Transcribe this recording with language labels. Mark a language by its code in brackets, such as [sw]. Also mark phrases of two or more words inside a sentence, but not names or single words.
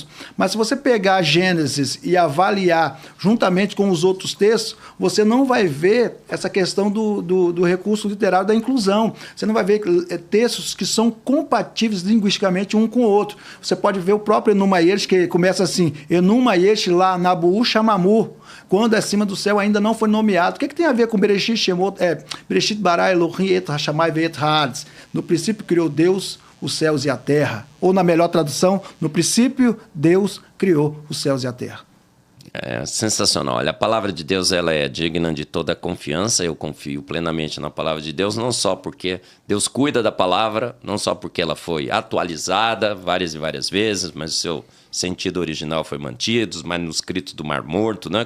[pt] Mas se você pegar Gênesis e avaliar juntamente com os outros textos, você não vai ver essa questão do recurso literário da inclusão. Você não vai ver textos que são compatíveis linguisticamente um com o outro. Você pode ver o próprio Enuma Elish, que começa assim, Enuma Elish [akk] lá, Nabu Shamamu, [pt] quando acima do céu ainda não foi nomeado. O que tem a ver com Bereshit Shemot? [he] בראשית ברא אלהים את השמים ואת הארץ. [pt] No princípio criou Deus os céus e a terra. Ou na melhor tradução, no princípio Deus criou os céus e a terra. É sensacional. Olha, a palavra de Deus ela é digna de toda confiança. Eu confio plenamente na palavra de Deus, não só porque Deus cuida da palavra, não só porque ela foi atualizada várias e várias vezes, mas o seu sentido original foi mantido, os manuscritos do Mar Morto, né?